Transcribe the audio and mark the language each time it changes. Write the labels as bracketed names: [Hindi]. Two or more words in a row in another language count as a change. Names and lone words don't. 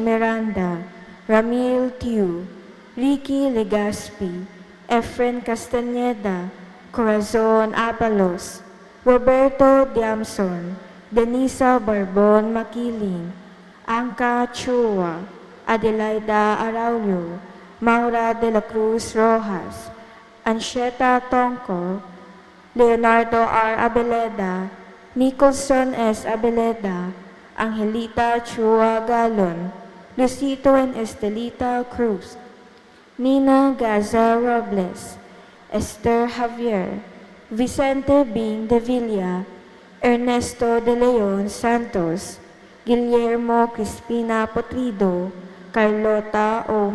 [English] Miranda, Ramil Tiu, Ricky Legaspi, Efren Castañeda, Corazon Abalos, Roberto Diamson, Denisa Barbon Makiling, Angka Chua, Adelaida Araulio, Maura de la Cruz Rojas, Ansheta Tongko, Leonardo R. Abeleda, Nicholson S. Abeleda, Angelita Chua Galon, Lucito and Estelita Cruz, Nina Gaza Robles, Esther Javier, Vicente Bing de Villa, Ernesto de Leon Santos, Guillermo Crispina Potrido, Carlota O.